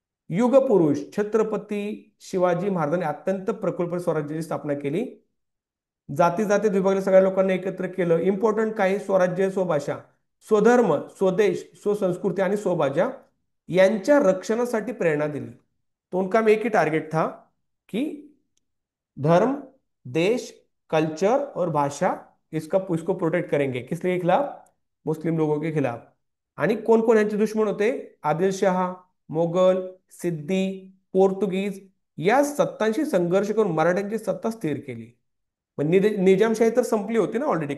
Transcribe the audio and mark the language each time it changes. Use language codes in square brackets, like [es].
[mr] युगपुरुष छत्रपती शिवाजी महाराजांनी अत्यंत प्रकल्प स्वराज्याची स्थापना केली. जाती जातीत विभागल्या सगळ्या लोकांना एकत्र केलं. इम्पॉर्टंट काही, स्वराज्य, स्वभाषा, स्वधर्म, स्वदेश, स्वसंस्कृती आणि स्वभाषा यांच्या रक्षणासाठी प्रेरणा दिली. [hi] तो उनका में एक ही टारगेट था कि धर्म, देश, कल्चर और भाषा, इसको प्रोटेक्ट करेंगे. किस लिए खिलाफ? मुस्लिम लोगों के खिलाफ. [mr] आणि कोण कोण यांचे दुश्मन होते? आदिलशहा, मोगल, सिद्धी, पोर्तुगीज या सत्तांशी संघर्ष करून मराठ्यांची सत्ता स्थिर केली. पण निजामशाही तर संपली होती ना ऑलरेडी.